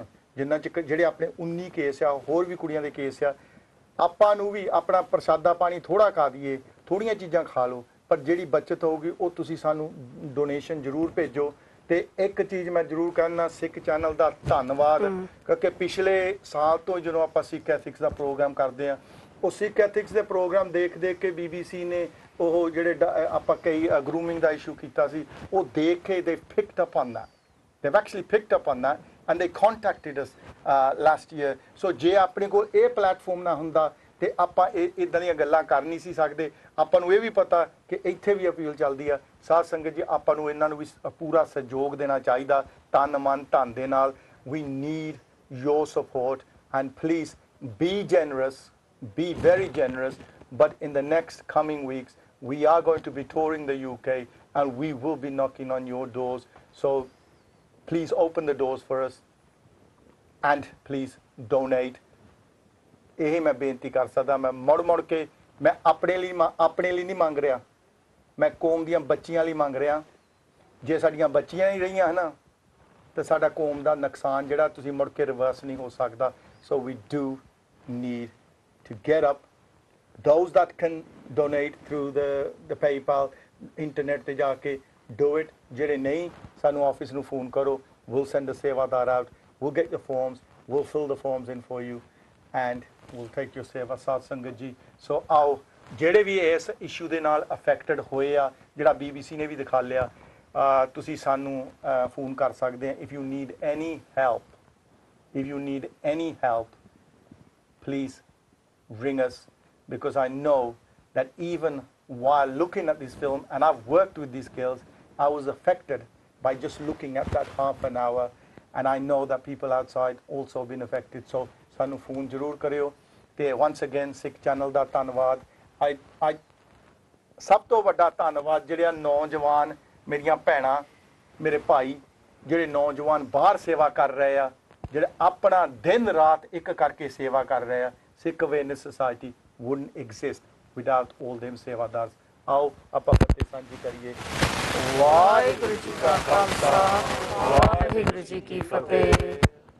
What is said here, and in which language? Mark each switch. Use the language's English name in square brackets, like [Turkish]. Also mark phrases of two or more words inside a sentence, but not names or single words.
[Punjabi] ਜਿੰਨਾ ਚ ਜਿਹੜੇ ਆਪਣੇ 19 ਕੇਸ ਆ ਹੋਰ ਵੀ ਕੁੜੀਆਂ ਦੇ ਕੇਸ ਆ ਆਪਾਂ ਨੂੰ ਵੀ ਆਪਣਾ ਪ੍ਰਸ਼ਾਦਾ ਪਾਣੀ ਥੋੜਾ ਖਾ ਦਈਏ ਥੋੜੀਆਂ ਚੀਜ਼ਾਂ ਖਾ ਲਓ ਪਰ ਜਿਹੜੀ ਬਚਤ ਹੋਊਗੀ ਉਹ ਤੁਸੀਂ ਸਾਨੂੰ ਡੋਨੇਸ਼ਨ ਜ਼ਰੂਰ ਭੇਜੋ ਤੇ ਇੱਕ ਚੀਜ਼ ਮੈਂ ਜ਼ਰੂਰ ਕਹਿਣਾ ਸਿੱਖ ਚੈਨਲ ਦਾ ਧੰਨਵਾਦ ਕਿਉਂਕਿ ਪਿਛਲੇ ਸਾਲ ਤੋਂ ਜਦੋਂ ਆਪਾਂ ਸਿੱਖ ਐਥਿਕਸ ਦਾ ਪ੍ਰੋਗਰਾਮ ਕਰਦੇ ਆ ਉਹ ਸਿੱਖ ਐਥਿਕਸ ਦੇ ਪ੍ਰੋਗਰਾਮ ਦੇਖ ਕੇ BBC ਨੇ ਉਹ ਜਿਹੜੇ ਆਪਾਂ ਕਈ grooming ਦਾ ਇਸ਼ੂ ਕੀਤਾ ਸੀ ਉਹ ਦੇਖ ਕੇ [English] they picked up on that. They've actually picked up on that and they contacted us last year. [Punjabi] So ਜੇ ਆਪਣੇ ਕੋਲ ਇਹ ਪਲੇਟਫਾਰਮ ਨਾ ਹੁੰਦਾ ਤੇ ਆਪਾਂ ਇਦਾਂ ਦੀਆਂ ਗੱਲਾਂ ਕਰ ਨਹੀਂ ਸੀ ਸਕਦੇ ਆਪਾਂ ਨੂੰ ਇਹ ਵੀ ਪਤਾ ਕਿ ਇੱਥੇ ਵੀ ਅਪੀਲ ਚੱਲਦੀ ਆ ਸਾਧ ਸੰਗਤ ਜੀ ਆਪਾਂ ਨੂੰ ਇਹਨਾਂ ਨੂੰ ਵੀ ਪੂਰਾ ਸਹਿਯੋਗ ਦੇਣਾ ਚਾਹੀਦਾ ਤਨ ਮਨ ਧਨ ਦੇ ਨਾਲ [English] we need your support and please be generous be very generous but in the next coming weeks we are going to be touring the UK and we will be knocking on your doors so please open the doors for us and please donate [Punjabi] ਇਹ ਮੈਂ ਬੇਨਤੀ ਕਰ ਸਕਦਾ ਮੈਂ ਮੁੜ ਕੇ ਮੈਂ ਆਪਣੇ ਲਈ ਨਹੀਂ ਮੰਗ ਰਿਹਾ ਮੈਂ ਕੌਮ ਦੀਆਂ ਬੱਚੀਆਂ ਲਈ ਮੰਗ ਰਿਹਾ ਜੇ ਸਾਡੀਆਂ ਬੱਚੀਆਂ ਨਹੀਂ ਰਹੀਆਂ ਹਨਾ ਤੇ ਸਾਡਾ ਕੌਮ ਦਾ ਨੁਕਸਾਨ ਜਿਹੜਾ ਤੁਸੀਂ ਮੁੜ ਕੇ ਰਿਵਰਸ ਨਹੀਂ ਹੋ ਸਕਦਾ [English] so we do need to get up those that can donate through the PayPal internet [Punjabi] ਤੇ ਜਾ ਕੇ [English] do it [Punjabi] ਜਿਹੜੇ ਨਹੀਂ ਸਾਨੂੰ ਆਫਿਸ ਨੂੰ ਫੋਨ ਕਰੋ [English] we'll send a [Punjabi] ਸੇਵਾਦਾਰ [English] out we'll get the forms we'll fill the forms in for you and we'll take your [Punjabi] ਸੇਵਾ ਸਾਧ ਸੰਗਤ ਜੀ so ਆਓ ਜਿਹੜੇ ਵੀ ਇਸ ਇਸ਼ੂ ਦੇ ਨਾਲ ਅਫੈਕਟਡ ਹੋਏ ਆ ਜਿਹੜਾ BBC ਨੇ ਵੀ ਦਿਖਾ ਲਿਆ ਤੁਸੀਂ ਸਾਨੂੰ ਫੋਨ ਕਰ ਸਕਦੇ ਆ [English] if you need any help please ring us because I know that even while looking at this film and I've worked with these girls I was affected by just looking at that half an hour and I know that people outside also been affected so [Punjabi] ਸਾਨੂੰ ਫੋਨ ਜ਼ਰੂਰ ਕਰਿਓ ਤੇ [English] once again [Punjabi] Sikh channel ਦਾ ਧੰਨਵਾਦ I ਸਭ ਤੋਂ ਵੱਡਾ ਧੰਨਵਾਦ ਜਿਹੜੇ ਨੌਜਵਾਨ ਮੇਰੀਆਂ ਭੈਣਾਂ ਮੇਰੇ ਭਾਈ ਜਿਹੜੇ ਨੌਜਵਾਨ ਬਾਹਰ ਸੇਵਾ ਕਰ ਰਹੇ ਆ ਜਿਹੜੇ ਆਪਣਾ ਦਿਨ ਰਾਤ ਇੱਕ ਕਰਕੇ ਸੇਵਾ ਕਰ ਰਹੇ ਆ [English] Sikh Awareness Society wouldn't exist without all them [Punjabi] ਸੇਵਾਦਾਰ ਆਓ ਆਪਾਂ ਫਤਿਹ ਸਾਂਝੀ ਕਰੀਏ ਵਾਹਿਗੁਰੂ ਜੀ ਕਾ ਖਾਲਸਾ ਵਾਹਿਗੁਰੂ ਜੀ ਕੀ ਫਤਿਹ